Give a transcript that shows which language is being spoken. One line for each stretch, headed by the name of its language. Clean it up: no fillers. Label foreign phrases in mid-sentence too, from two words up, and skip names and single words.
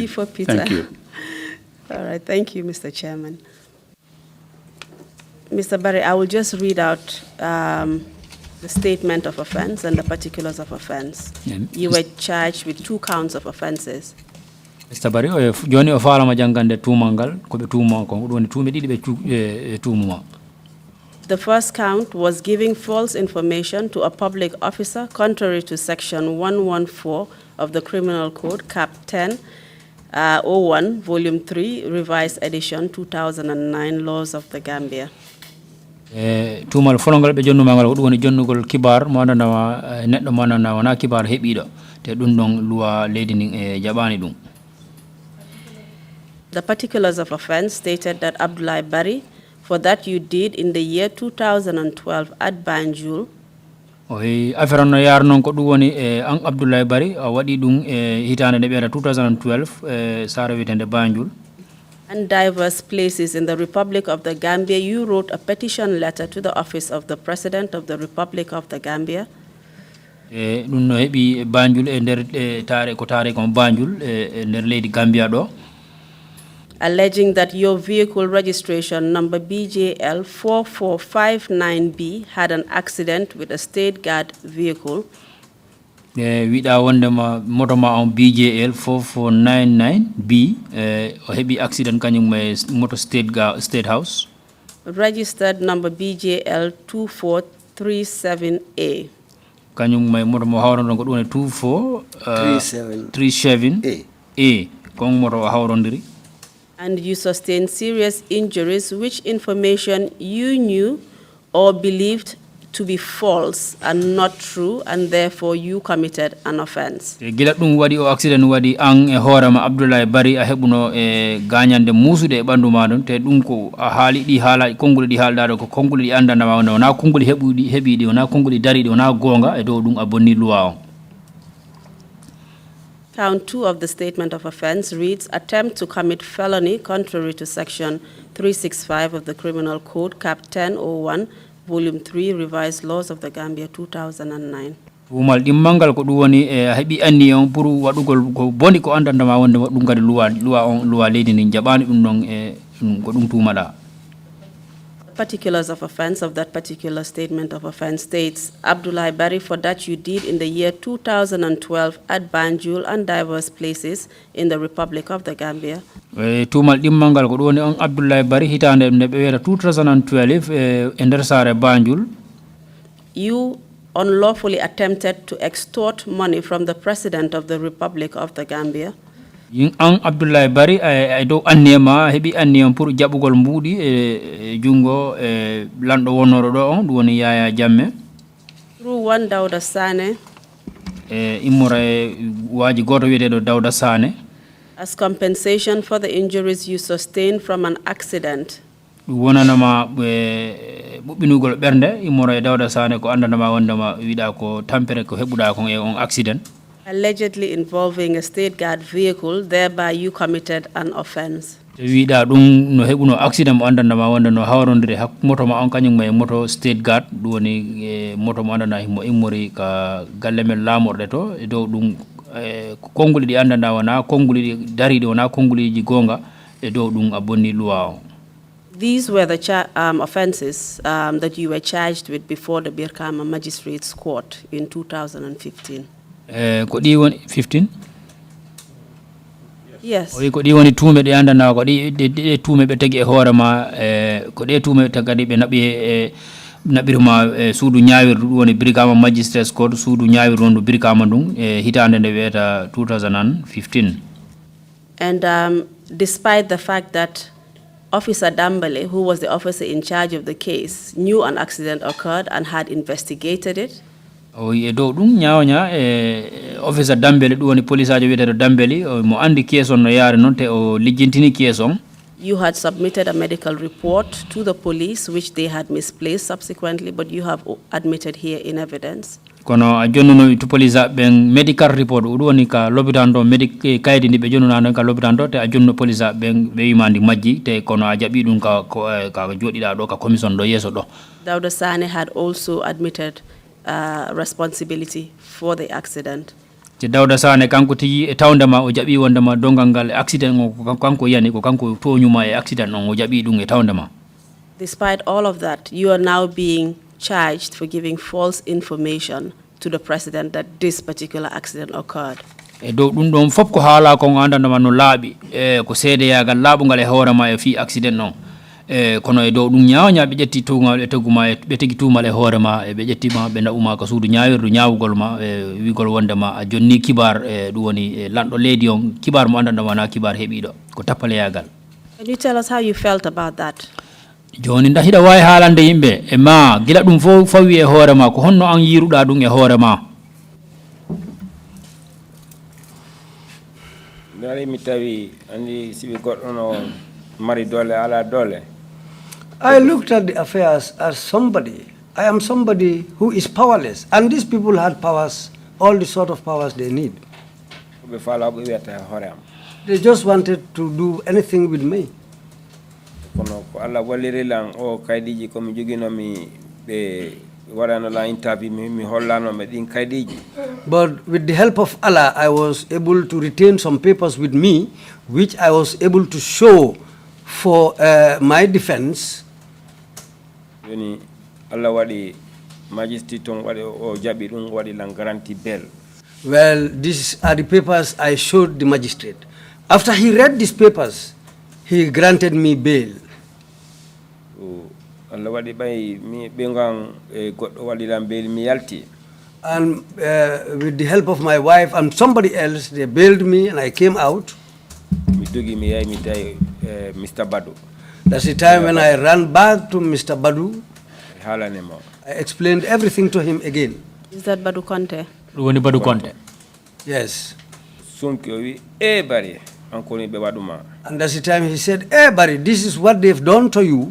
English: P for Peter. Thank you. All right. Thank you, Mr. Chairman. Mr. Barry, I will just read out the statement of offense and the particulars of offense. You were charged with 2 counts of offenses. Mr. Barry,
Fula: joni o faala ma jangande tumangal ko be tuma ko woni tumi didi be tumuma.
English: The first count was giving false information to a public officer contrary to Section 114 of the Criminal Code, Cap 10, 01, Volume 3, Revised Edition 2009, Laws of the Gambia.
Fula: Tumal folongal be jonnu mangal ko woni jonnugol kibar mo andana neddo mo andana wana kibar hebido te dum don luwa leydi nin e jabani dum.
English: The particulars of offense stated that Adoulie Barry, for that you did in the year 2012 at Banjul.
Fula: Oy affaire no yar non ko dum woni an Adoulie Barry wadi dum hitande de be 2012 sara witende Banjul.
English: And diverse places in the Republic of the Gambia, you wrote a petition letter to the office of the President of the Republic of the Gambia.
Fula: Dum no hebi Banjul e der tare ko Banjul e der leydi Gambia do.
English: Alleging that your vehicle registration number BJL 4459B had an accident with a state guard vehicle.
Fula: Wida wondema motoma on BJL 4499B o hebi accident kanyum may motor state house.
English: Registered number BJL 2437A.
Fula: Kanyum may motoma hawron ko dum 2437A kong moto hawrondiri.
English: And you sustained serious injuries which information you knew or believed to be false and not true, and therefore you committed an offense.
Fula: Gila dum wadi o accident wadi an e horama Adoulie Barry a hebuno e gagnande musude e bandu madon te dum ko a haali di haala konguli di haaldaado ko konguli di andana ma wona konguli hebidi wona konguli daridi wona gonga e do dum a bonni loi on.
English: Count 2 of the statement of offense reads, attempt to commit felony contrary to Section 365 of the Criminal Code, Cap 1001, Volume 3, Revised Laws of the Gambia 2009.
Fula: Umal dimmangal ko dum woni e hebi anni on pour wadugol ko boni ko andanda ma wonde dum gadi loi leydi ni jabani dum non e ko dum tumada.
English: Particulars of offense of that particular statement of offense states, Adoulie Barry, for that you did in the year 2012 at Banjul and diverse places in the Republic of the Gambia.
Fula: Tumal dimmangal ko woni on Adoulie Barry hitande ne be wera 2012 e nder sare Banjul.
English: You unlawfully attempted to extort money from the President of the Republic of the Gambia.
Fula: Yin an Adoulie Barry ay do annema hebi anniyam pour jabugol mbudi e jungo e lando wonoro do on woni Yaya Jammeh
English: through one Dawda Sane
Fula: imora waji goto wiete do Dawda Sane
English: as compensation for the injuries you sustained from an accident.
Fula: Wonanama bubbinugol bernde imora Dawda Sane ko andanama wondama wida ko tampere ko hebuda ko e on accident.
English: Allegedly involving a state guard vehicle, thereby you committed an offense.
Fula: Wida dum no hebuno accident mo andana ma wonda no hawrondire hak moto ma on kanyum may moto
English: state guard
Fula: woni moto mo andana himo immori ka galle men lamorde to e dow dum konguli di andana wana konguli di daride wana konguli ji gonga e dow dum abonni loi.
English: These were the offenses that you were charged with before the Birkama Magistrates Court in 2015.
Fula: Ko di woni 15?
English: Yes.
Fula: O ko di woni tume de andana ko di tume be tagi e hoore ma ko de tume tagadi be nabi nabiruma suudu ñaawir woni Birkama Magistrates Court suudu ñaawir wondu Birkama dum hitande de weta 2015.
English: And despite the fact that Officer Dambale, who was the officer in charge of the case, knew an accident occurred and had investigated it.
Fula: O e do dum ñaawña officer Dambele du woni police ajo wiete do Dambele mo andi case on no yaare non te o lijjintini case on.
English: You had submitted a medical report to the police which they had misplaced subsequently, but you have admitted here in evidence.
Fula: Kono a jonnuno to police ben
English: medical report
Fula: du woni ka lobitan do kaydi ndi be jonnuna ka lobitan do te a jonno police ben be yimandi majji te kono a jabi dum ka jodida do ka commission do yeso do.
English: Dawda Sane had also admitted responsibility for the accident.
Fula: Te Dawda Sane kanko tigi e tawndama o jabi wondama dongal accident ko kanko yani ko kanko toñuma e accident on o jabi dum e tawndama.
English: Despite all of that, you are now being charged for giving false information to the president that this particular accident occurred.
Fula: E do dum don fop ko haala ko andandama no laabi ko seede yagal laabungal e hoorema e fi accident non kono e dow ɗum ñawña ɓe ƴetti tugal e teguma ɓe tegi tumal e hoore ma ɓe ƴettima ɓe ɗaɓuma ko suudu ñawirdu ñawugol ma wigol wondema a jonni kibar ɗum woni lanɗo leydi on kibar mo andanɗa wona kibar heeɓiɗo ko tappaleyagal.
English: Can you tell us how you felt about that?
Fula: joni nda hiɗa wawi haalande yimɓe e ma gila ɗum fo fawi e hoore ma ko honno an yiruɗa ɗum e hoore ma. Dari mi tawi andi sibi goɗɗo no mari dole ala dole.
English: I looked at the affairs as somebody. I am somebody who is powerless, and these people had powers, all the sort of powers they need. They just wanted to do anything with me. But with the help of Allah, I was able to retain some papers with me, which I was able to show for my defense.
Fula: Allah wadi majesty tong wadi o jabi dum wadi lang
English: guarantee bail. Well, these are the papers I showed the magistrate. After he read these papers, he granted me bail.
Fula: Allah wadi bay mi bengang goddo wadi lam bail mi yalti.
English: And with the help of my wife and somebody else, they bailed me and I came out.
Fula: Mi dogi mi yai mi tay Mr. Badu.
English: That's the time when I ran back to Mr. Badu. I explained everything to him again. Is that Badu Conte? Badu Conte. Yes. And that's the time he said, "Hey, Barry, this is what they've done to you."